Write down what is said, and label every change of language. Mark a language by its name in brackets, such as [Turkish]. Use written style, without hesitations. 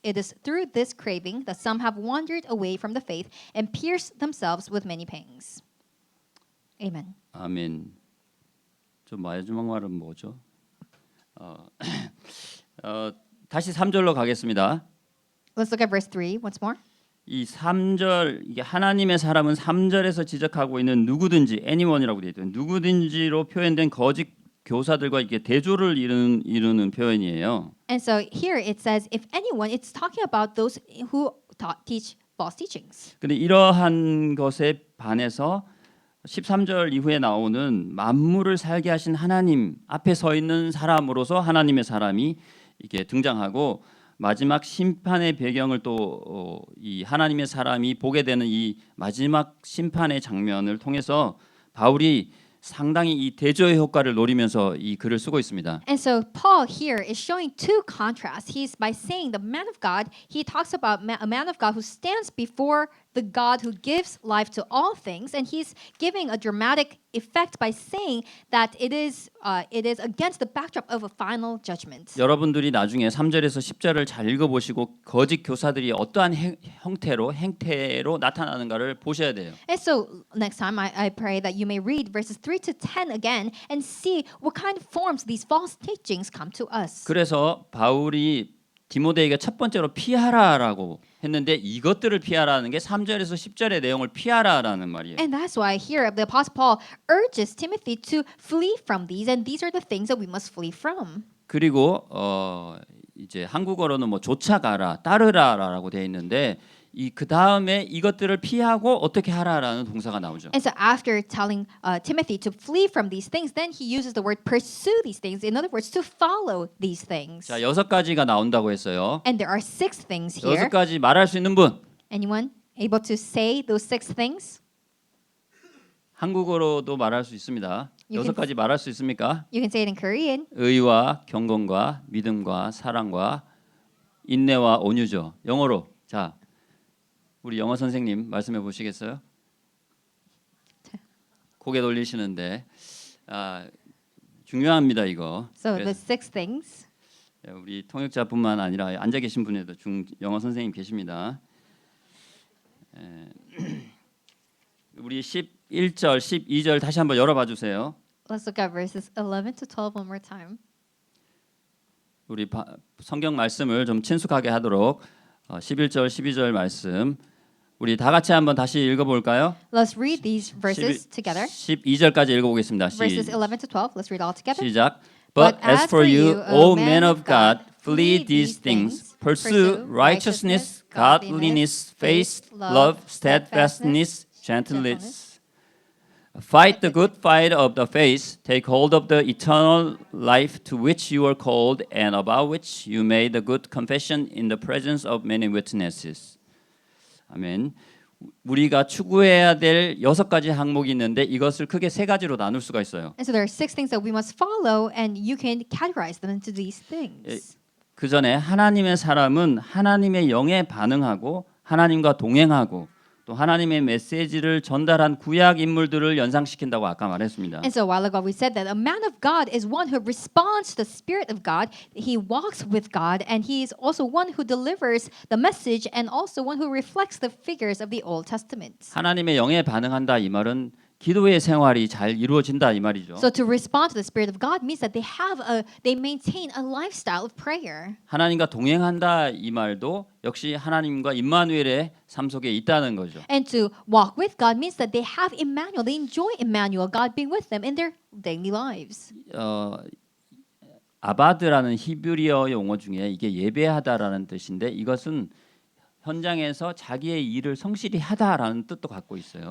[English] It is through this craving that some have wandered away from the faith and pierced themselves with many pangs. Amen. [Korean] 아멘. 좀 마지막 말은 뭐죠? 다시 3절로 가겠습니다. [English] Let's look at verse 3 once more. [Korean] 이 3절 이게 하나님의 사람은 3절에서 지적하고 있는 누구든지 anyone이라고 되어 있죠. 누구든지로 표현된 거짓 교사들과 이게 대조를 이루는 표현이에요. [English] And so here it says, if anyone, it's talking about those who teach false teachings. [Korean] 근데 이러한 것에 반해서 13절 이후에 나오는 만물을 살게 하신 하나님 앞에 서 있는 사람으로서 하나님의 사람이 이게 등장하고 마지막 심판의 배경을 또 이 하나님의 사람이 보게 되는 이 마지막 심판의 장면을 통해서 바울이 상당히 이 대조의 효과를 노리면서 이 글을 쓰고 있습니다. [English] And so Paul here is showing two contrasts. He's by saying the man of God, he talks about a man of God who stands before the God who gives life to all things, and he's giving a dramatic effect by saying that it is against the backdrop of a final judgment. [Korean] 여러분들이 나중에 3절에서 10절을 잘 읽어보시고 거짓 교사들이 어떠한 행태로 나타나는가를 보셔야 돼요. [English] And so next time I pray that you may read verses 3 to 10 again and see what kind of forms these false teachings come to us. [Korean] 그래서 바울이 디모데에게 첫 번째로 피하라라고 했는데 이것들을 피하라는 게 3절에서 10절의 내용을 피하라라는 말이에요. [English] And that's why here the Apostle Paul urges Timothy to flee from these, and these are the things that we must flee from. [Korean] 그리고 이제 한국어로는 뭐 쫓아가라, 따르라라고 되어 있는데 그 다음에 이것들을 피하고 어떻게 하라라는 동사가 나오죠. [English] And so after telling Timothy to flee from these things, then he uses the word pursue these things. In other words, to follow these things. [Korean] 자, 6가지가 나온다고 했어요. [English] And there are 6 things here. [Korean] 6가지 말할 수 있는 분? [English] Anyone able to say those 6 things? [Korean] 한국어로도 말할 수 있습니다. [English] You can- [Korean] 6가지 말할 수 있습니까? [English] You can say it in Korean. [Korean] 의와 경건과 믿음과 사랑과 인내와 온유죠. 영어로. 자, 우리 영어 선생님 말씀해 보시겠어요? 고개 돌리시는데 중요합니다 이거. [English] So the [Korean] 그래서 [English] 6 things. [Korean] 우리 통역자뿐만 아니라 앉아 계신 분에도 영어 선생님 계십니다. 우리 11절, 12절 다시 한번 열어봐 주세요. [English] Let's look at verses 11 to 12 one more time. [Korean] 우리 성경 말씀을 좀 친숙하게 하도록 11절, 12절 말씀 우리 다 같이 한번 다시 읽어볼까요? [English] Let's read these verses together. [Korean] 12절까지 읽어보겠습니다. [English] Verses 11 to 12. Let's read all together. [Korean] 시작. [English] But as for you, O men of God, flee these things. Pursue righteousness, godliness, faith, love, steadfastness, gentleness. Fight the good fight of the faith. Take hold of the eternal life to which you are called and about which you made the good confession in the presence of many witnesses. 아멘. [Korean] 우리가 추구해야 될 6가지 항목이 있는데 이것을 크게 3가지로 나눌 수가 있어요. [English] And so there are 6 things that we must follow, and you can categorize them into these things. [Korean] 그 전에 하나님의 사람은 하나님의 영에 반응하고 하나님과 동행하고 또 하나님의 메시지를 전달한 구약 인물들을 연상시킨다고 아까 말했습니다. [English] And so a while ago we said that a man of God is one who responds to the Spirit of God. He walks with God, and he is also one who delivers the message and also one who reflects the figures of the Old Testament. [Korean] 하나님의 영에 반응한다 이 말은 기도의 생활이 잘 이루어진다 이 말이죠. [English] So to respond to the Spirit of God means that they maintain a lifestyle of prayer. [Korean] 하나님과 동행한다 이 말도 역시 하나님과 임마누엘의 삶 속에 있다는 거죠. [English] And to walk with God means that they have Emmanuel. They enjoy Emmanuel, God being with them in their daily lives. [Korean] 아바드라는 히브리어 용어 중에 이게 예배하다라는 뜻인데 이것은 현장에서 자기의 일을 성실히 하다라는 뜻도 갖고 있어요.